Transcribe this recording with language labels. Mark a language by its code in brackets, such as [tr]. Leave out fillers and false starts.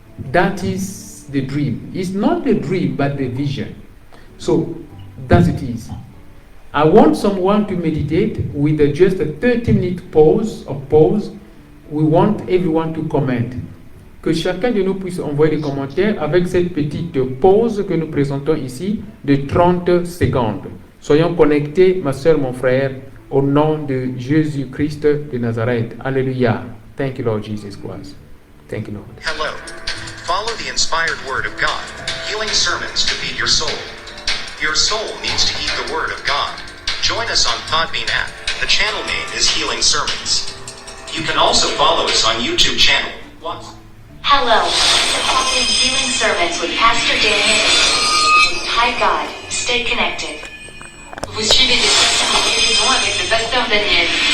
[en] That is the dream. It's not the dream, but the vision. So, that's it is. I want someone to meditate with just a 30-minute pause. We want everyone to comment. [fr] Que chacun de nous puisse envoyer des commentaires avec cette petite pause que nous présentons ici de 30 secondes. Soyons connectés, ma soeur, mon frère, au nom de Jésus-Christ de Nazareth. [en] Alléluia. Thank you, Lord Jesus Christ. Thank you, Lord. Hello. Follow the inspired word of God, healing sermons to feed your soul. Your soul needs to eat the word of God. Join us on Podbean app. The channel name is Healing Sermons. You can also follow us on YouTube channel. Hello, the following Healing Sermons with Pastor Daniel. Hi God, stay connected. [fr] Vous suivez des sermons de guérison avec le pasteur Daniel.